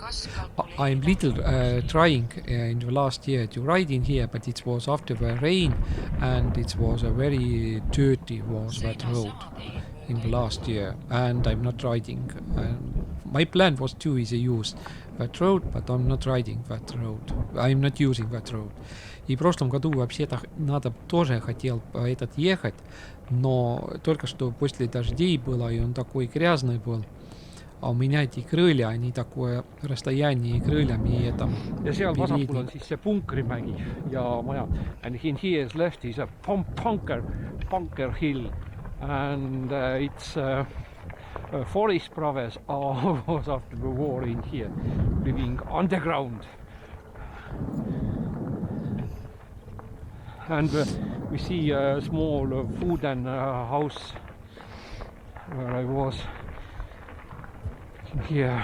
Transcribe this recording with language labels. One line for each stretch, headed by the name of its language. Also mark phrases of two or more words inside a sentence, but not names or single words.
English: I'm little trying in the last year to ride in here, but it was after the rain and it was a very dirty was that road in the last year and I'm not riding. My plan was to use that road, but I'm not riding that road. I'm not using that road.
Russian: И в прошлом году вообще-то надо тоже хотел этот ехать, но только что после дождей было, и он такой грязный был. А у меня эти крылья, они такое расстояние крыльями это.
Estonian: Ja seal vasakul on siis see Punkrimägi ja maja.
English: And in here is left is a bunker hill and it's forest province was after the war in here, living underground. And we see a small wooden house where I was here.